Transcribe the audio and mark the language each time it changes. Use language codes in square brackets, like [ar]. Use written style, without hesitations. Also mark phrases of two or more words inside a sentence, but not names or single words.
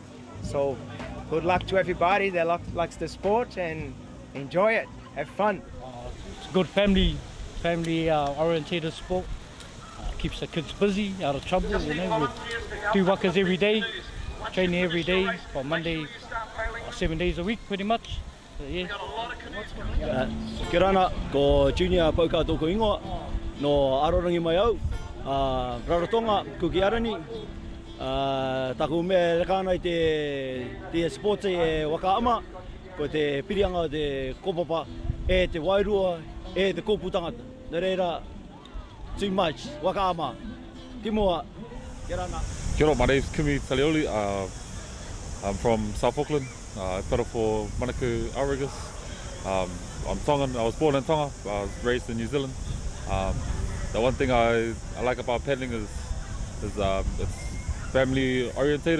[en] So good luck to everybody that likes the sport, and enjoy it, have fun. It's a good family oriented sport. Keeps the kids busy, out of trouble, We do wakas every day, training every day, from Monday, 7 days a week pretty much. So, yeah. [rar] Kia rana, ko junior pauka tōku ingoa, no arorangi mai au, Rarotonga, kuki arani, taku mea rekana i te sports e wakaama, ko te pirianga o te kopapa, e te wairua, e te kōputangata. Nā reira, [en] too much. [rar] Wakaama. Kimua. [en] Get on up. [mi] Kia ora, [en] my name's Kimi Talioli. I'm from South Auckland. I paddle for Manaku Outriggers. I'm Tongan. I was born in Tonga. I was raised in New Zealand. The one thing I like about paddling is it's family orientated.